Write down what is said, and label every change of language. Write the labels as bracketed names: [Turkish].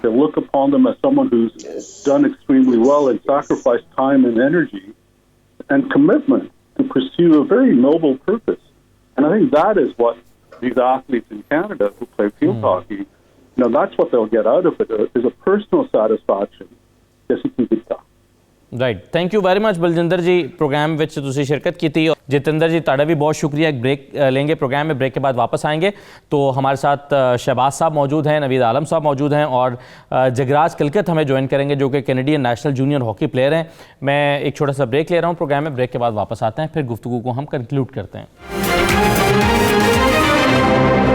[English] They look upon them as someone who's done extremely well and sacrificed time and energy and commitment to pursue a very noble purpose. And I think that is what these athletes in Canada who play field hockey, that's what they'll get out of it, is a personal satisfaction. Right, thank you very much Baljinder ji, program [Punjabi] ਵਿੱਚ ਤੁਸੀਂ [Hindi] शिरकत की थी। जितेंद्र जी ताड़ा भी बहुत शुक्रिया। एक ब्रेक लेंगे प्रोग्राम में, ब्रेक के बाद वापस आएंगे। तो हमारे साथ शहबाज साहब मौजूद हैं, नवीद आलम साहब मौजूद हैं और जगराज कलकत हमें ज्वाइन करेंगे जो कि Canadian national junior hockey player हैं। मैं एक छोटा सा ब्रेक ले रहा हूँ प्रोग्राम में, ब्रेक के बाद वापस आते हैं, फिर गुफ्तगू को हम कंक्लूड करते हैं।